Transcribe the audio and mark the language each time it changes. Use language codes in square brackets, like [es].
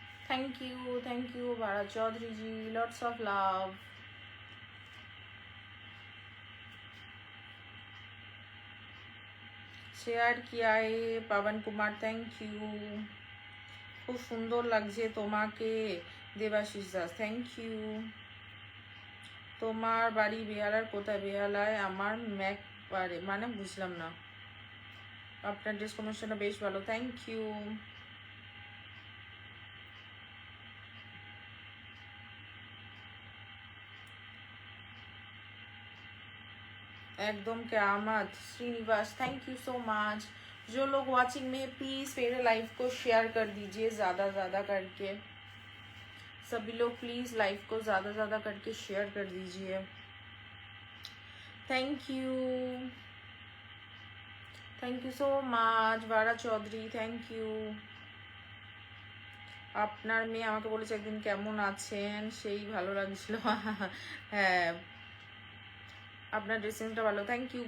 [en] Thank you Bharat Chaudhary ji, lots of love. [hi] Share किया है पवन Kumar thank you. [bn] খুব সুন্দর লাগছে তোমাকে দেবাশিস দাস থ্যাংক ইউ। তোমার বাড়ি বেহালার কোথায়? বেহালায় আমার ম্যাক বাড়ি মানে বুঝলাম না। আপনার ড্রেস কমিশনটা বেশ ভালো থ্যাংক ইউ। [hi] एकदम करामत Srinivas, [en] Thank you so much. [hi] जो लोग वाचिंग में प्लीज मेरे लाइव को शेयर कर दीजिए ज़्यादा करके, सभी लोग प्लीज लाइव को ज़्यादा करके शेयर कर दीजिए। [en] Thank you so much বারা Chowdhury, thank you. [bn] আপনার মেয়ে আমাকে বলেছে একদিন কেমন আছেন, সেই ভালো লাগছিল। হ্যাঁ, আপনার ড্রেসিংটা ভালো, থ্যাংক ইউ।